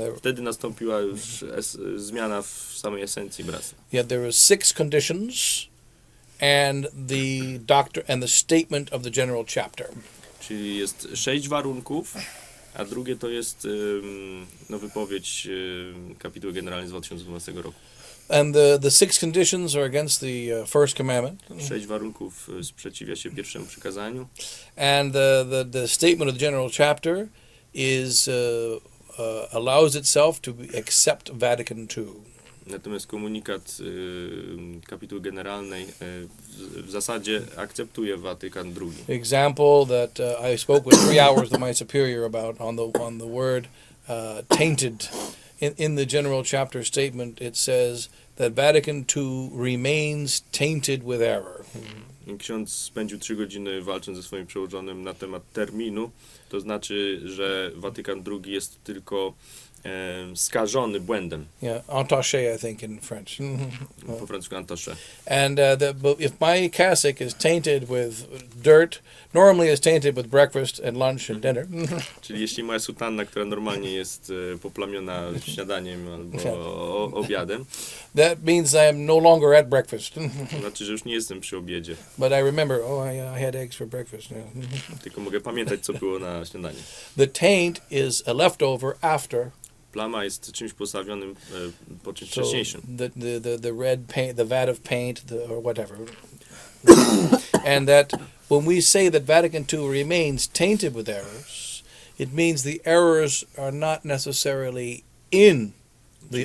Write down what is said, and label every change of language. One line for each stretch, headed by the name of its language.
Polish: Wtedy nastąpiła już zmiana w samej esencji bractwa.
English: Yeah, there were 6 conditions and the statement of the general chapter.
Polish: Czyli jest 6 warunków, a drugie to jest wypowiedź kapituły generalnej z 2012 roku.
English: And the 6 conditions are against the first commandment.
Polish: 6 warunków sprzeciwia się pierwszemu przykazaniu.
English: And the statement of the general chapter is allows itself to accept Vatican II.
Polish: Natomiast komunikat kapituły generalnej w zasadzie akceptuje Watykan II.
English: Example that I spoke with 3 hours with my superior about on the word tainted. In the general chapter statement, it says that Vatican II remains tainted with error.
Polish: Ksiądz spędził 3 godziny walcząc ze swoim przełożonym na temat terminu. To znaczy, że Watykan II jest tylko skażony błędem.
English: Yeah, entaché, I think, in French.
Polish: Po francusku entaché.
English: And but if my cassock is tainted with dirt, normally it's tainted with breakfast and lunch and dinner.
Polish: Czyli jeśli moja sutanna, która normalnie jest poplamiona śniadaniem albo obiadem,
English: that means I am no longer at breakfast.
Polish: to znaczy, że już nie jestem przy obiedzie.
English: But I remember, I had eggs for breakfast.
Polish: Tylko mogę pamiętać, co było na śniadanie.
English: The taint is a leftover after.
Polish: Plama jest czymś postawionym po czymś wcześniejszym.
English: The red paint, the vat of paint, or whatever. And that when we say that Vatican II remains tainted with errors, it means the errors are not necessarily in the